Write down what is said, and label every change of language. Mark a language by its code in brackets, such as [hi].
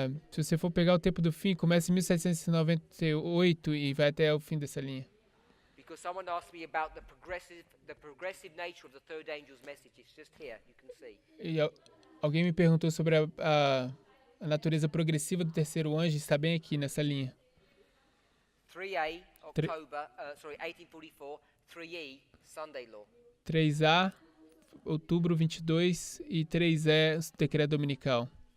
[pt] Se você for pegar o tempo do fim, começa em 1798 e vai até o fim dessa linha. [en] Because someone asked me about the progressive nature of the third angel's message. It's just here, you can see. [pt] E alguém me perguntou sobre a natureza progressiva do terceiro anjo, está bem aqui nessa linha. [en] 3A, October, 1844, 3E, Sunday Law. [pt] 3A, outubro 22 e 3E, decreto dominical.